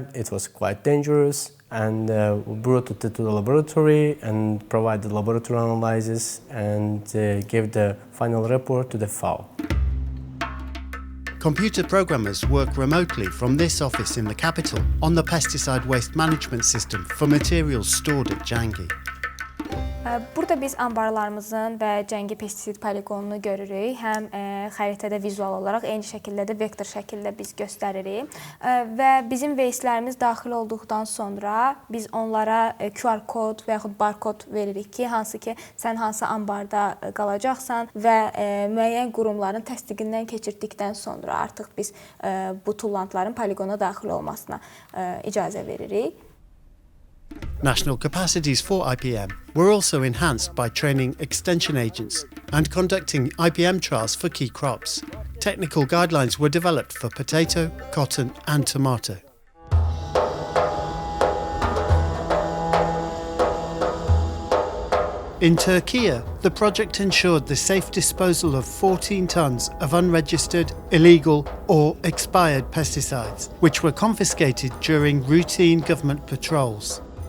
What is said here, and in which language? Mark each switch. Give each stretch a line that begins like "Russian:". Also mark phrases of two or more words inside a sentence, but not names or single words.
English: It was quite dangerous, and we brought it to the laboratory and provided laboratory analysis and gave the final report to the FAO. Computer programmers work remotely from this office in the capital on the pesticide waste management system for materials stored at Jangi.
Azerbaijani: Burada biz anbarlarımızın və Jangi pestisid poligonunu görürük. Həm xəritədə vizual olaraq, eyni şəkildə də vektor şəkildə biz göstəririk. Və bizim wastelərimiz daxil olduqdan sonra biz onlara QR kod və yaxud barkod veririk ki, hansı ki sən hansı anbarda qalacaqsan və müəyyən qurumların təsdiqindən keçirdikdən sonra artıq biz bu tullantıların poligona daxil olmasına icazə veririk.
English: National capacities for IPM were also enhanced by training extension agents and conducting IPM trials for key crops. Technical guidelines were developed for potato, cotton and tomato. In Türkiye, the project ensured the safe disposal of 14 tons of unregistered, illegal or expired pesticides, which were confiscated during routine government patrols.